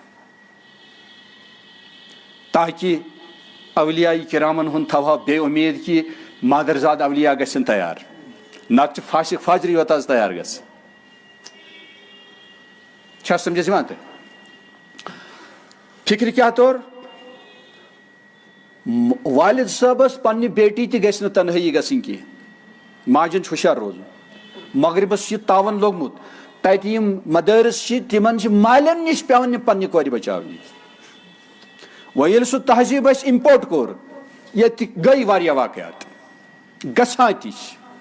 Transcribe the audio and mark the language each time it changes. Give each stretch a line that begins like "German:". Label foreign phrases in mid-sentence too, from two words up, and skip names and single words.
Kashmiri: تاکہ اولیاء کرامن ہُنٛد تھاوہا بے امید کہ مادرزاد اولیاء گژھن تیار نتہٕ چھُ فاسق فاجری یوت حظ تیار گژھِ چھا سمجھس یِوان تۄہہِ فکر کیا طور والد صٲبس پننہِ بیٹی تہِ گژھِ نہٕ تنہٲیی گژھٕنۍ کینٛہہ ماجن چھُ ہوشیار روزُن مغربس چھُ یہِ تاون لوگمُت تتہِ یِم مدارس چھِ تِمن چھِ مالین نِش پیوان یِم پننہِ کورِ بچاونہِ وۄنۍ ییٚلہِ سُہ تہذیٖب اسہِ اِمپورٹ کوٚر ییٚتہِ گٔے واریاہ واقعات گژھان تہِ چھِ